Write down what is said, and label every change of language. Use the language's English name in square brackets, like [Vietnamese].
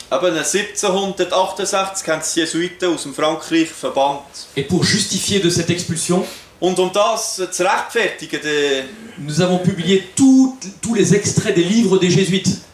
[German] Eben 1768 haben die Jesuiten aus dem Frankreich verbannt. [French] Et pour justifier de cette expulsion, [German] Und um das zu rechtfertigen, [French] nous avons publié tous les extraits des livres des jésuites.